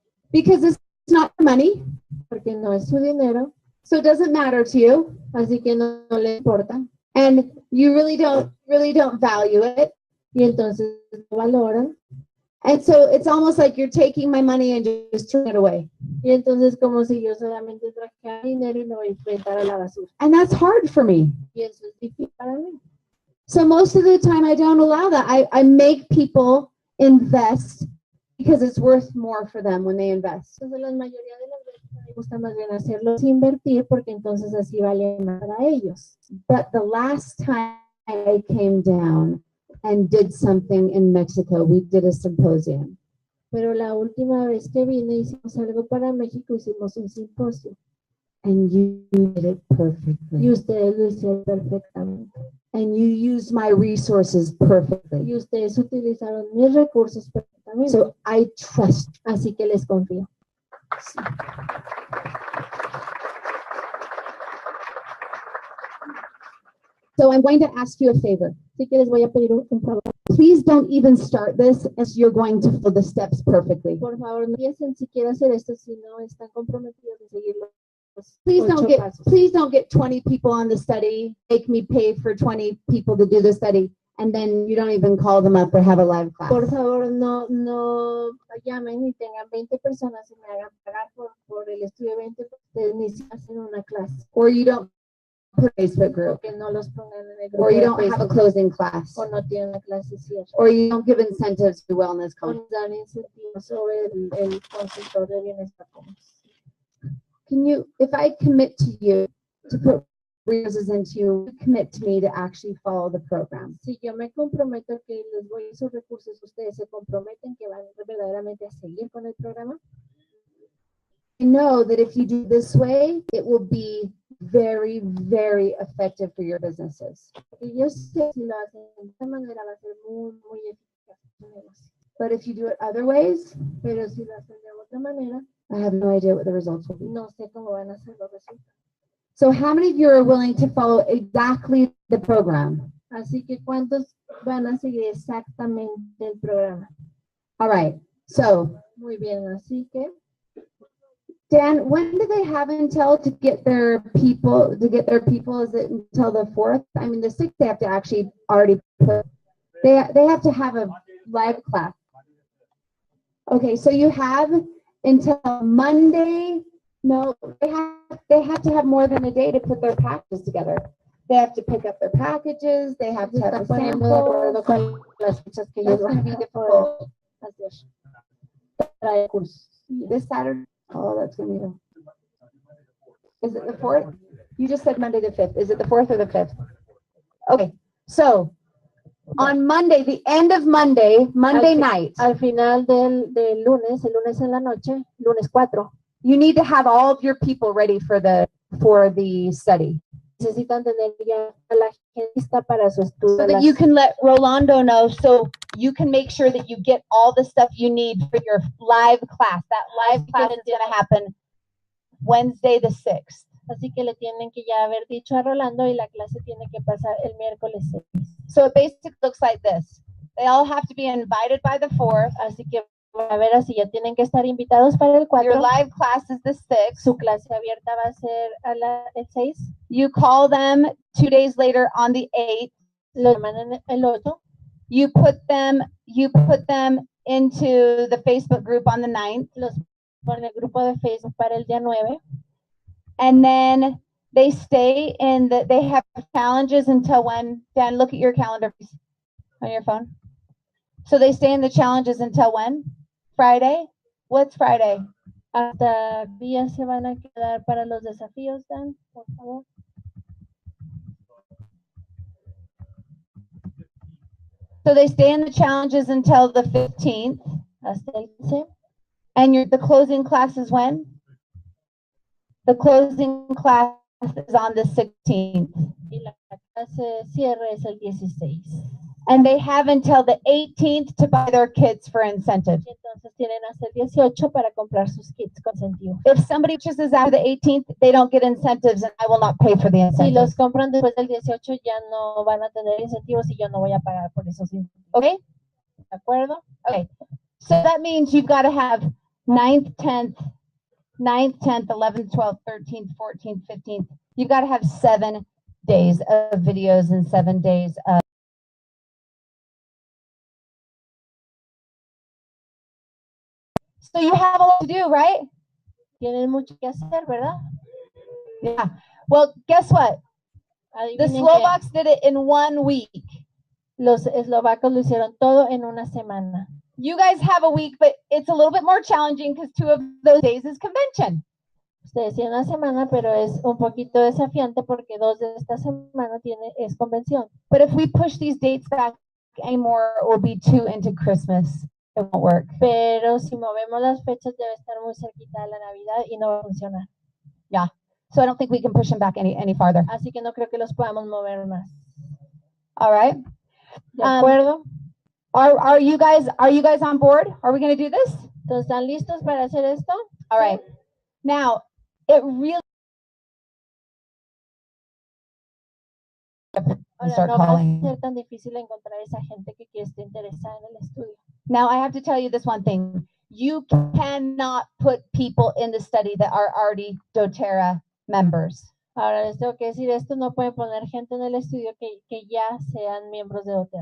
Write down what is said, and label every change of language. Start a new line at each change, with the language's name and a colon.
English: Because it's not your money.
Spanish: Porque no es su dinero.
English: So it doesn't matter to you.
Spanish: Así que no le importa.
English: And you really don't value it.
Spanish: Y entonces lo valoran.
English: And so it's almost like you're taking my money and just throwing it away.
Spanish: Y entonces como si yo solamente trajera dinero y lo voy a enfrentar a la basura.
English: And that's hard for me.
Spanish: Y eso es difícil para mí.
English: So most of the time I don't allow that. I make people invest because it's worth more for them when they invest.
Spanish: Entonces la mayoría de las veces me gusta más bien hacerlos invertir porque entonces así vale más para ellos.
English: But the last time I came down and did something in Mexico, we did a symposium.
Spanish: Pero la última vez que vine hicimos algo para México, hicimos un simposio.
English: And you did it perfectly.
Spanish: Y ustedes lo hicieron perfectamente.
English: And you used my resources perfectly.
Spanish: Y ustedes utilizaron mis recursos perfectamente.
English: So I trust.
Spanish: Así que les confío.
English: So I'm going to ask you a favor.
Spanish: Así que les voy a pedir un favor.
English: Please don't even start this as you're going to follow the steps perfectly.
Spanish: Por favor, no empiecen siquiera a hacer esto si no están comprometidos en seguirlo.
English: Please don't get 20 people on the study. Make me pay for 20 people to do the study. and then you don't even call them up or have a live class.
Spanish: Por favor, no llamen y tengan 20 personas y me hagan pagar por el estudio 20 ustedes ni se hacen una clase.
English: Or you don't put a Facebook group.
Spanish: Que no los pongan en el grupo
English: Or you
Spanish: de
English: don't have a Facebook. closing class.
Spanish: O no tienen la clase cierta.
English: Or you don't give incentives to wellness
Spanish: O
English: coaches.
Spanish: nos dan incentivos sobre el consultor de bienestar.
English: Can you, if I commit to you to put resources into you, commit to me to actually follow the program?
Spanish: Si yo me comprometo que les voy esos recursos, ustedes se comprometen que van verdaderamente a seguir con el programa.
English: I know that if you do this way, it will be very, very effective for your businesses.
Spanish: Y yo sé que si lo hacen de esta manera va a ser muy, muy eficaz en su negocio.
English: But if you do it other ways,
Spanish: Pero si lo hacen de otra manera,
English: I have no idea what the results will be.
Spanish: no sé cómo van a ser los resultados.
English: So how many of you are willing to follow exactly the program?
Spanish: Así que ¿cuántos van a seguir exactamente el programa?
English: All right. So,
Spanish: Muy bien, así que
English: Dan, when do they have until to get their people? Is it until the 4th? I mean, the 6th they have to actually already put. They have to have a live class. Okay, so you have until Monday. No, they have to have more than a day to put their packages together. They have to pick up their packages. They have to have a sample. That's going to be difficult. This Saturday. Oh, that's going to be. Is it the 4th? You just said Monday the 5th. Is it the 4th or the 5th? Okay, so on Monday, the end of Monday night.
Spanish: Al final del lunes, el lunes en la noche, lunes 4.
English: You need to have all of your people ready for the study.
Spanish: Necesitan tener ya a la gente lista para su estudio.
English: So that you can let Rolando know, so you can make sure that you get all the stuff you need for your live class. That live class is going to happen Wednesday the 6th.
Spanish: Así que le tienen que ya haber dicho a Rolando y la clase tiene que pasar el miércoles 6.
English: So it basically looks like this. They all have to be invited by the 4th.
Spanish: Así que a ver, así ya tienen que estar invitados para el 4.
English: Your live class is the 6th.
Spanish: Su clase abierta va a ser el 6.
English: You call them 2 days later on the 8th.
Spanish: Lo llaman el 8.
English: You put them into the Facebook group on the 9th.
Spanish: Los ponen en el grupo de Facebook para el día 9.
English: And then they stay they have challenges until when? Dan, look at your calendar please, on your phone. So they stay in the challenges until when? Friday? What's Friday?
Spanish: ¿Hasta días se van a quedar para los desafíos, Dan? Por favor.
English: So they stay in the challenges until the 15th.
Spanish: Hasta el 15.
English: And the closing class is when? The closing class is on the 16th.
Spanish: Y la clase cierre es el 16.
English: And they have until the 18th to buy their kits for incentives.
Spanish: Entonces tienen hasta el 18 para comprar sus kits con incentivo.
English: If somebody purchases after the 18th, they don't get incentives and I will not pay for the incentives.
Spanish: Si los compran después del 18 ya no van a tener incentivos y yo no voy a pagar por esos incentivos.
English: Okay?
Spanish: ¿De acuerdo?
English: Okay. So that means you've got to have 9th, 10th, 11th, 12th, 13th, 14th, 15th. You've got to have 7 days of videos and 7 days of So you have a lot to do, right?
Spanish: Tienen mucho que hacer, ¿verdad?
English: Yeah. Well, guess what? The Slovaks did it in 1 week.
Spanish: Los eslovacos lo hicieron todo en una semana.
English: You guys have a week, but it's a little bit more challenging because 2 of those days is convention.
Spanish: Ustedes tienen una semana, pero es un poquito desafiante porque 2 de esta semana es convención.
English: But if we push these dates back anymore, it will be too into Christmas. It won't work.
Spanish: Pero si movemos las fechas debe estar muy cerquita de la Navidad y no va a funcionar.
English: Yeah. So I don't think we can push them back any farther.
Spanish: Así que no creo que los podamos mover más.
English: All right.
Spanish: ¿De acuerdo?
English: Are you guys on board? Are we going to do this?
Spanish: Entonces, ¿están listos para hacer esto?
English: All right. Now, it really
Spanish: Ahora, no va a ser tan difícil encontrar esa gente que esté interesada en el estudio.
English: Now, I have to tell you this one thing. You cannot put people in the study that are already doTERRA members.
Spanish: Ahora les tengo que decir esto, no pueden poner gente en el estudio que ya sean miembros de OTER.